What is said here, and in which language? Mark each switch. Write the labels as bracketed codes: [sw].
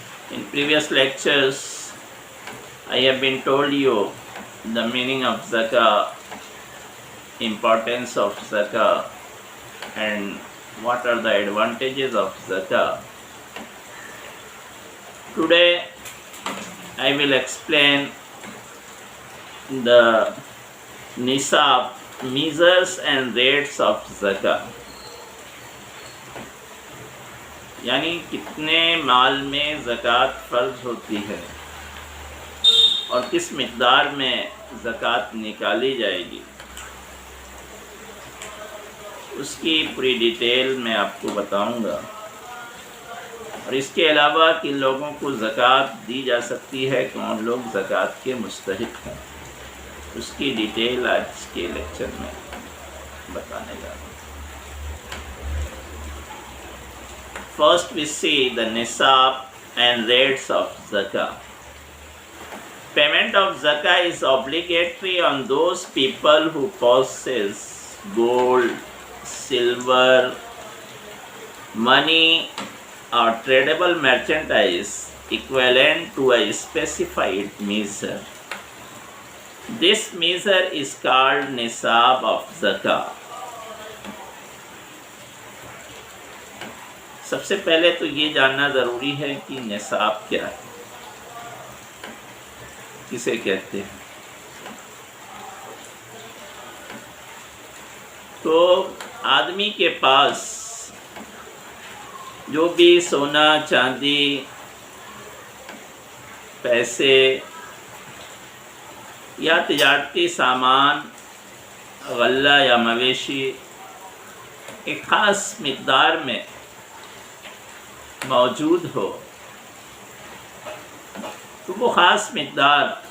[en] In previous lectures, I have been told you the meaning of zakah, importance of zakah, and what are the advantages of zakah. Today I will explain the nisab, measures and rates of zakah. [ur] یعنی کتنے مال میں زکوٰۃ فرض ہوتی ہے اور کس مقدار میں زکوٰۃ نکالی جائے گی، اس کی پوری ڈیٹیل میں آپ کو بتاؤں گا. اور اس کے علاوہ کن لوگوں کو زکوٰۃ دی جا سکتی ہے، کون لوگ زکوٰۃ کے مستحق ہیں، اس کی ڈیٹیل آج کے لیکچر میں بتانے جا رہا ہوں. [en] First we see the nisab and rates of zakah. Payment of zakah is obligatory on those people who possess gold, silver, money or tradable merchandise equivalent to a specified measure. This measure is called nisab of zakah. [ur] سب سے پہلے تو یہ جاننا ضروری ہے کہ نصاب کیا ہے، کسے کہتے ہیں. تو آدمی کے پاس جو بھی سونا چاندی، پیسے یا تجارتی سامان، غلہ یا مویشی ایک خاص مقدار میں موجود ہو، تو وہ خاص مقدار